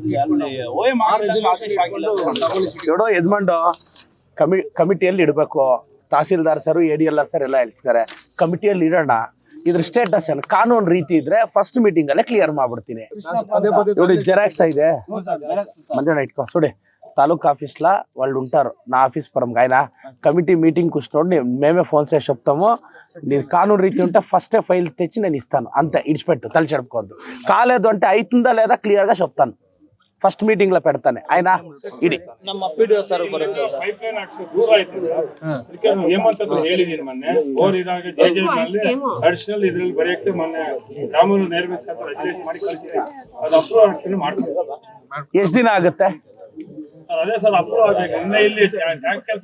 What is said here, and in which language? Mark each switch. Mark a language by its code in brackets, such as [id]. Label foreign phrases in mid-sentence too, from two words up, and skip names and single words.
[kn] ನೋಡೋ ಯಜಮಾನ್ರು ಕಮಿಟಿಯಲ್ಲಿ ಇಡಬೇಕು. ತಹಸೀಲ್ದಾರ್ ಸರ್ ADLR ಸರ್ ಎಲ್ಲ ಹೇಳ್ತಿದ್ದಾರೆ ಕಮಿಟಿಯಲ್ಲಿ ಇಡೋಣ. ಇದ್ರ ಸ್ಟೇಟಸ್ ಏನು ಕಾನೂನು ರೀತಿ ಇದ್ರೆ [en] first meeting [kn] ಅಲ್ಲೇ ಕ್ಲಿಯರ್ ಮಾಡ್ಬಿಡ್ತೀನಿ. ನೋಡಿ ಜೆರಾಕ್ಸ್ ಇದೆ ಮಂಜಣ್ಣ [te] ఇట్కో చూడే తాలూకా ఆఫీస్ లా వాళ్ళు ఉంటారు నా ఆఫీస్ పరంగా ఆయన [en] committee meeting [te] కూర్చోండి మేమే ఫోన్ చేసి చెప్తాము నీ కానూను రీతి ఉంటే ఫస్టే ఫైల్ తెచ్చి నేను ఇస్తాను అంతే ఇడిచిపెట్టు తల చెడుకోవద్దు కాలేదు అంటే అవుతుందా లేదా క్లియర్ గా చెప్తాను [en] first meeting [te] లో పెడతాನೆ ఆయన ಇಡಿ [kn] ನಮ್ಮ PDO ಸರ್ ಬರುತ್ತೆ ಸರ್. ಪೈಪ್ಲೈನ್ ಹಾಕ್ಸಿ ದೂರ ಆಯ್ತು ಅದಕ್ಕೆ ಹೇಮಂತ್ ಹೇಳಿದೀನಿ ಮೊನ್ನೆ ಬೋರ್ ಇದಾಗ ಅಡಿಷನಲ್ ಇದ್ರಲ್ಲಿ ಬರೆಯಕ್ಕೆ ಮೊನ್ನೆ ರಾಮೂರು ನೇರ್ವೇಸ್ ಅಂತ ರೆಗ್ಯುಲೇಷನ್ ಮಾಡಿ ಕಳಿಸಿದೆ ಅದು ಅಪ್ರೂವ್ ಆಗ್ತೀನಿ ಮಾಡ್ತೀವಿ. ಎಷ್ಟು ದಿನ ಆಗುತ್ತೆ ಅದೇ ಸರ್ ಅಪ್ರೂವ್ ಆಗ್ಬೇಕು ಇನ್ನ ಇಲ್ಲಿ ಟ್ಯಾಂಕರ್